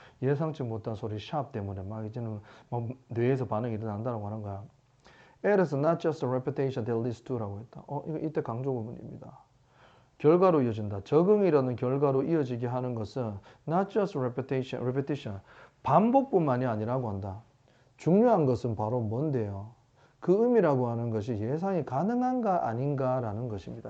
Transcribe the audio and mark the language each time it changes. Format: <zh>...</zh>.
<ko>예상치 못한 소리 샵 때문에 막 이제는 막 뇌에서 반응이 일어난다고 하는 거야.</ko> <en>It is not just a repetition that leads to라고 했다.</en> <ko>이거 이때 강조 부분입니다. 결과로 이어진다. 적응이라는 결과로 이어지게 하는 것은</ko> <en>not just repetition,</en> <ko>반복뿐만이 아니라고 한다. 중요한 것은 바로 뭔데요? 그 의미라고 하는 것이 예상이 가능한가 아닌가라는 것입니다.</ko>